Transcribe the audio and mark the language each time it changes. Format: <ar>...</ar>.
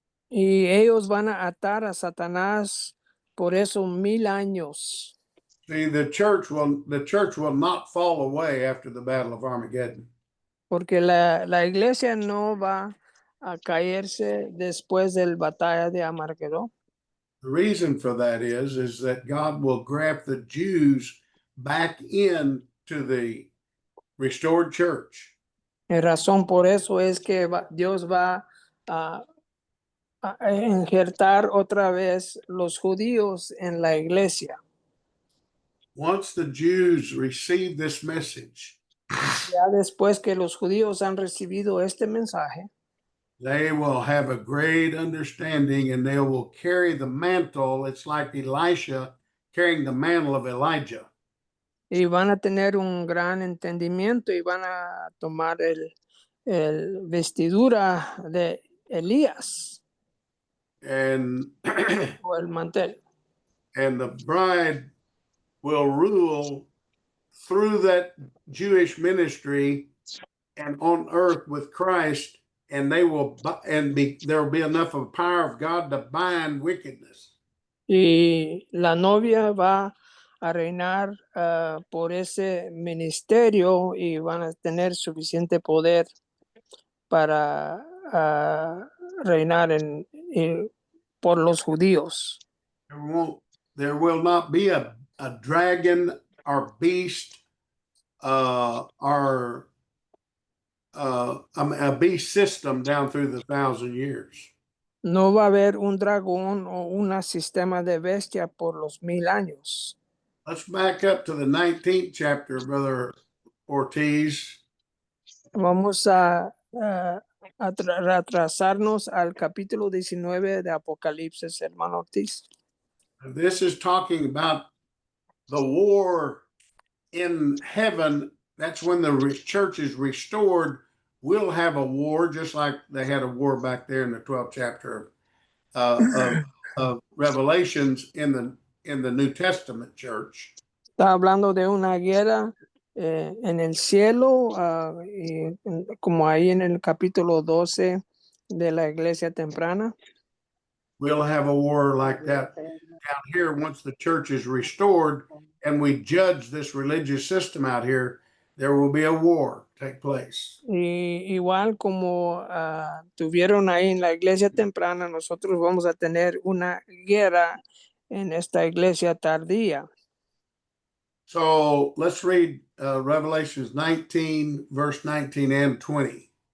<es>Y ellos van a atar a Satanás por esos 1000 años.</es> <en>See, the church will not fall away after the Battle of Armageddon.</en> <es>Porque la iglesia no va a caerse después del batalla de Armagedón.</es> <en>The reason for that is that God will graft the Jews back into the restored church.</en> <es>La razón por eso es que Dios va a injertar otra vez los judíos en la iglesia.</es> <en>Once the Jews receive this message,</en> <es>Ya después que los judíos han recibido este mensaje,</es> <en>they will have a great understanding and they will carry the mantle. It's like Elisha carrying the mantle of Elijah.</en> <es>y van a tener un gran entendimiento y van a tomar el vestidura de Elías</es> <en>And</en> <es>o el mantel.</es> <en>and the bride will rule through that Jewish ministry and on earth with Christ, and there will be enough of power of God to bind wickedness.</en> <es>Y la novia va a reinar por ese ministerio y van a tener suficiente poder para reinar por los judíos.</es> <en>There will not be a dragon or beast or a beast system down through the 1,000 years.</en> <es>No va a haber un dragón o un sistema de bestia por los 1000 años.</es> <en>Let's back up to the 19th chapter, Brother Ortiz.</en> <es>Vamos a retrasarnos al capítulo 19 de Apocalipsis, hermano Ortiz.</es> <en>This is talking about the war in heaven. That's when the church is restored. We'll have a war just like they had a war back there in the 12th chapter of Revelations in the New Testament church.</en> <es>Está hablando de una guerra en el cielo, y como ahí en el capítulo 12 de la iglesia temprana.</es> <en>We'll have a war like that down here once the church is restored and we judge this religious system out here. There will be a war take place.</en> <es>Y igual como tuvieron ahí en la iglesia temprana, nosotros vamos a tener una guerra en esta iglesia tardía.</es> <en>So let's read Revelations 19, verse 19 and 20.</en>